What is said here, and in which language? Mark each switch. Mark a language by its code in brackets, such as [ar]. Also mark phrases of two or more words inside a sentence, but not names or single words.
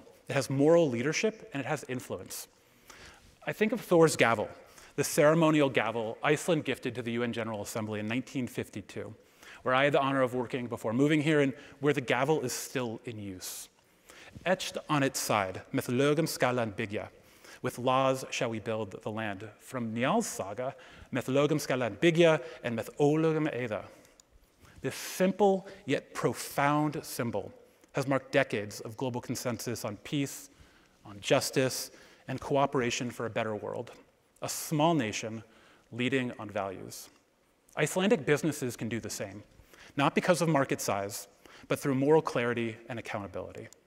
[en] It has moral leadership and it has influence. I think of Thor's gavel, the ceremonial gavel Iceland gifted to the UN General Assembly in 1952, where I had the honor of working before moving here and where the gavel is still in use. Etched on its side, [is] "Með lögum skal land byggja," [en] with laws shall we build the land, from Njál's saga, [is] "Með lögum skal land byggja," [en] and [is] "Með ólögum eyða." [en] This simple yet profound symbol has marked decades of global consensus on peace, on justice, and cooperation for a better world. A small nation leading on values. Icelandic businesses can do the same, not because of market size, but through moral clarity and accountability.